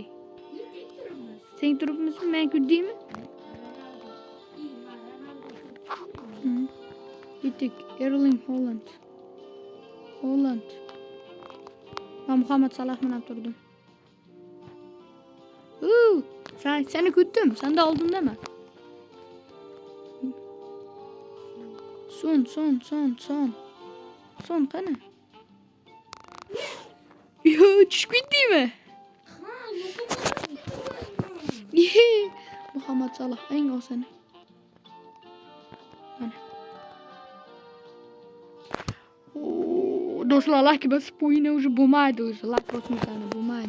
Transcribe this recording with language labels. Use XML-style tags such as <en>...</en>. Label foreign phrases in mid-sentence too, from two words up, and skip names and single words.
<uz>Sen turibmizmi? Men ko'rdingmi? Ketdik. Erling Haaland. Ben Muhammed Salah bilan turdim. Seni ko'rdim.</uz> <tr>Sen de oldun deme.</tr> <uz>Son qani? Yo, tushib ketdingmi? Muhammed Salah eng osoni. Mana. Do'stlar, like bosib qo'ying, уже bo'lmaydi, уже like bosmasani bo'lmaydi.</uz>